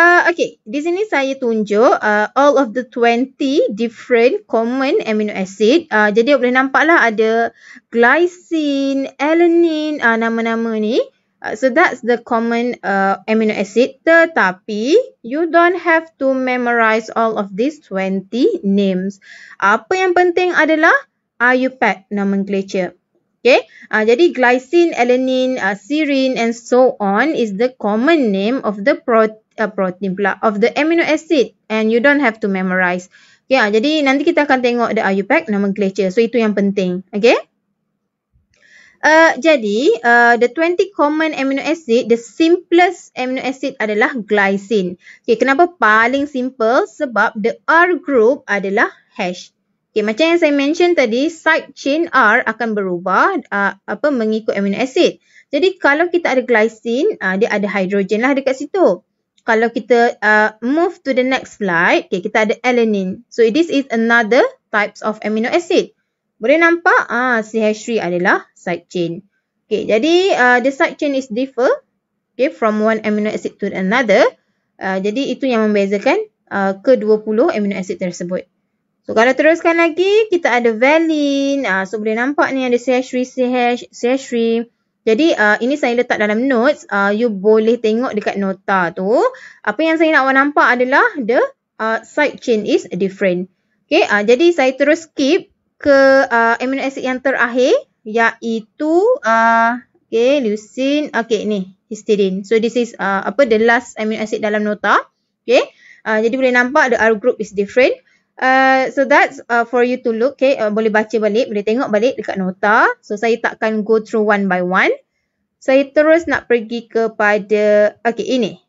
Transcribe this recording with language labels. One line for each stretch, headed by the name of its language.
English: Okay,
Malay: di sini saya tunjuk
English: all of the 20 different common amino acid.
Malay: Jadi, boleh nampaklah ada glycine, alanine, nama-nama ni.
English: So that's the common amino acid,
Malay: tetapi
English: you don't have to memorize all of these 20 names.
Malay: Apa yang penting adalah IUPAC nomenclature.
English: Okay, jadi glycine, alanine, serine and so on is the common name of the protein pula, of the amino acid and you don't have to memorize.
Malay: Okay, jadi nanti kita akan tengok the IUPAC nomenclature. So itu yang penting. Okay.
English: Jadi, the 20 common amino acid, the simplest amino acid adalah glycine.
Malay: Okay, kenapa paling simple?
English: Sebab the R group adalah H.
Malay: Okay, macam yang saya mention tadi, side chain R akan berubah mengikut amino acid. Jadi, kalau kita ada glycine, dia ada hydrogen lah dekat situ. Kalau kita
English: move to the next slide,
Malay: okay, kita ada alanine.
English: So, this is another types of amino acid.
Malay: Boleh nampak CH3 adalah side chain.
English: Okay, jadi the side chain is differ, okay, from one amino acid to another.
Malay: Jadi itu yang membezakan ke-20 amino acid tersebut. So kalau teruskan lagi, kita ada valine. So boleh nampak ni ada CH3, CH3. Jadi ini saya letak dalam notes. You boleh tengok dekat nota tu. Apa yang saya nak awak nampak adalah
English: the side chain is different.
Malay: Okay, jadi saya terus skip ke amino acid yang terakhir, iaitu okay, leucine, okay, ni histidine.
English: So this is the last amino acid
Malay: dalam nota. Okay, Jadi boleh nampak
English: the R group is different. So that's for you to look.
Malay: Okay, boleh baca balik, boleh tengok balik dekat nota. So saya takkan
English: go through one by one.
Malay: Saya terus nak pergi kepada ini.